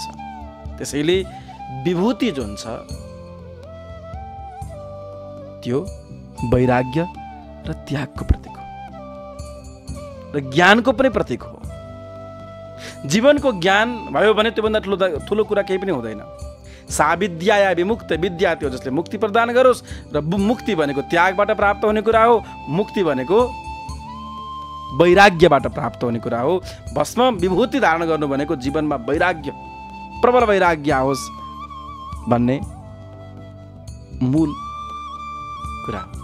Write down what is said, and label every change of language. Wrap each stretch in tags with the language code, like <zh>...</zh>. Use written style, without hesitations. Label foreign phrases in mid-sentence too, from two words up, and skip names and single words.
<ne>त्यसैले विभूति जुन छ त्यो वैराग्य र त्यागको प्रतीक हो र ज्ञानको पनि प्रतीक हो। जीवनको ज्ञान भयो भने त्योभन्दा ठुलो कुरा केही पनि हुँदैन।</ne> <sa>सा विद्या या विमुक्त,</sa> <ne>विद्या त्यो जसले मुक्ति प्रदान गरोस्, र मुक्ति भनेको त्यागबाट प्राप्त हुने कुरा हो। मुक्ति भनेको वैराग्यबाट प्राप्त हुने कुरा हो। भस्म विभूति धारण गर्नु भनेको जीवनमा वैराग्य, प्रबल वैराग्य आओस् भन्ने मूल कुरा हो।</ne>